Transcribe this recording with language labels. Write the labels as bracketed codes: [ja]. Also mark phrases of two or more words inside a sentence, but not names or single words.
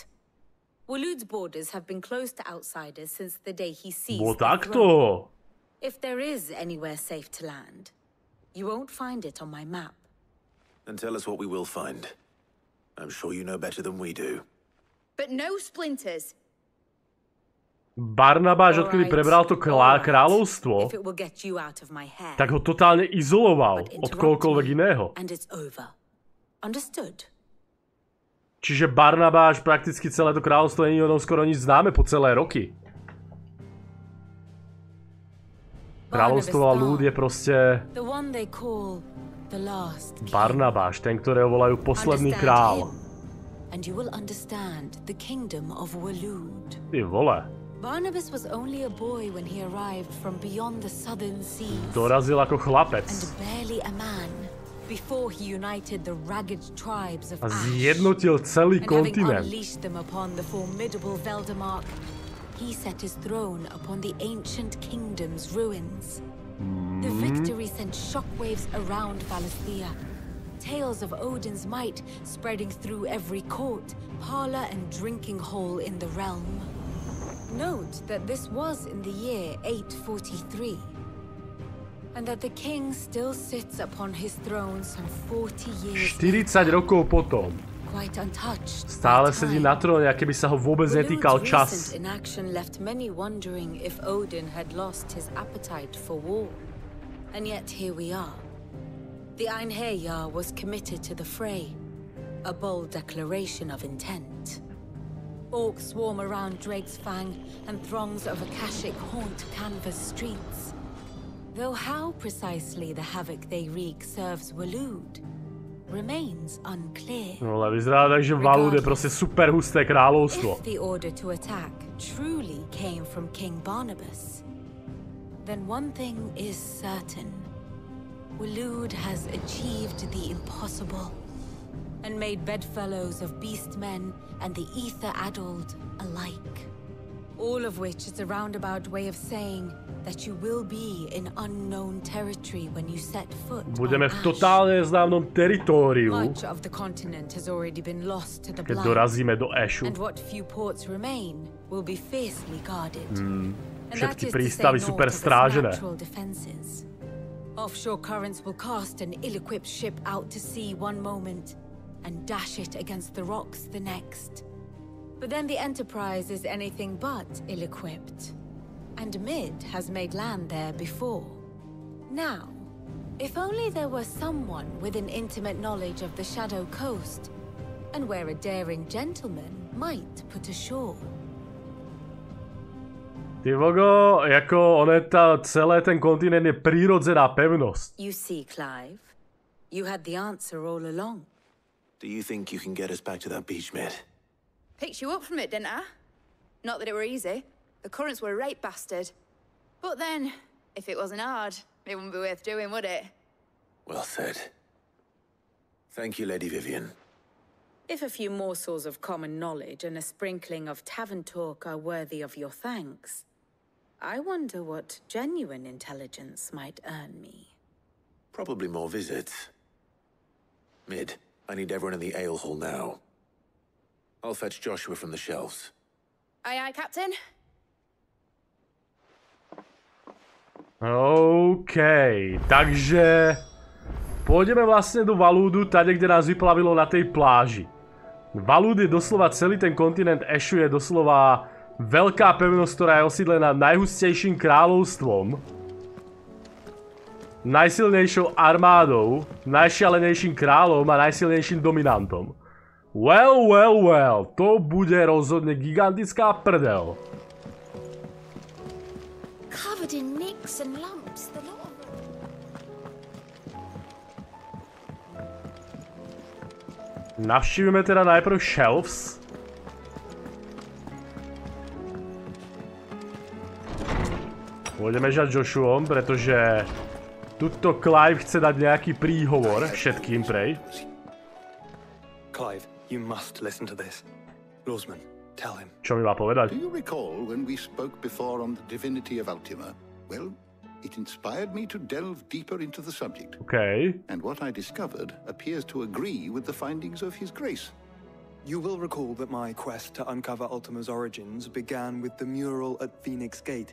[en] Waloed's borders have been closed to outsiders since the day he seized the throne. If there is anywhere safe to land, you won't find it on my map. Then tell us what we will find. I'm sure you know better than we do. But no splinters. [sk] Barnabáš, odkedy prebral to kráľovstvo, tak ho totálne izoloval od kohokoľvek iného. Čiže Barnabáš prakticky celé to kráľovstvo není o tom skoro nič známe po celé roky. Kráľovstvo a ľud je proste Barnabáš, ten, ktorého volajú posledný král. Ty vole. [en] Barnabas was only a boy when he arrived from beyond the southern seas. [sk] Dorazil ako chlapec. [en] And barely a man before he united the ragged tribes of Ash. [sk] A zjednotil celý kontinent. [en] And having unleashed them upon the formidable Veldemark, he set his throne upon the ancient kingdom's ruins. The victory sent shockwaves around Valisthea. Tales of Odin's might spreading through every court, parlor, and drinking hole in the realm. Note that this was in the year 843, and that the king still sits upon his throne some 40 years [sk] 40 rokov potom. [en] Quite untouched. [sk] Stále sedí na tróne, aké by sa ho vôbec netýkal čas. [en] Inaction left many wondering if Odin had lost his appetite for war. And yet here we are. The Einherjar was committed to the fray, a bold declaration of intent. Orcs swarm around Drake's Fang, and throngs of Akashic haunt canvas streets. Though how precisely the havoc they wreak serves Waloed remains unclear. [sk] No ale vyzerá tak, že Waloed je proste super husté kráľovstvo. [en] If the order to attack truly came from King Barnabas, then one thing is certain. Waloed has achieved the impossible and made bedfellows of beastmen and the ether-addled alike. All of which is a roundabout way of saying that you will be in unknown territory when you set foot [sk] Budeme [en] on [sk] v totálne neznámom teritóriu, [en] Much of the continent has already been lost to the [sk] keď [en] blind, [sk] dorazíme do Ashu. [en] and what few ports remain will be fiercely guarded. And that [sk] Všetky [en] is to say [sk] prístavy [en] naught [sk] super [en] of its [sk] strážené. [en] natural defenses. Offshore currents will cast an ill-equipped ship out to sea one moment and dash it against the rocks the next. But then the Enterprise is anything but ill-equipped. and Mid has made land there before. Now, if only there were someone with an intimate knowledge of the Shadow Coast, and where a daring gentleman might put ashore. [sk] Ty vogo, jako celé ten kontinent je prírodzená pevnosť. [en] You see, Clive, you had the answer all along. Do you think you can get us back to that beach, Mid? Picked you up from it, didn't I? Not that it were easy. The currents were a right bastard. But then, if it wasn't hard, it wouldn't be worth doing, would it? Well said. Thank you, Lady Vivian. If a few morsels of common knowledge and a sprinkling of tavern talk are worthy of your thanks, I wonder what genuine intelligence might earn me. Probably more visits. Mid, I need everyone in the ale hall now. I'll fetch Joshua from the shelves. Aye, aye, Captain. [sk] OK, takže pôjdeme vlastne do Valúdu, tade, kde nás vyplavilo na tej pláži. Valúd je doslova celý ten kontinent Ashu, je doslova veľká pevnosť, ktorá je osídlená najhustejším kráľovstvom, najsilnejšou armádou, najšialenejším kráľom a najsilnejším dominantom. Well, to bude rozhodne gigantická prdel. [en] Covered in nicks and lumps, the lot of them. [sk] Navštívime teda najprv shelves. Pôjdeme žať Joshuom, pretože tuto Clive chce dať nejaký príhovor všetkým prej. [en] Clive, you must listen to this. Lawsman, tell him. [sk] Čo mi má povedať? [en] Do you recall when we spoke before on the divinity of Ultima? Well, it inspired me to delve deeper into the subject. Okay. And what I discovered appears to agree with the findings of His Grace. You will recall that my quest to uncover Ultima's origins began with the mural at Phoenix Gate.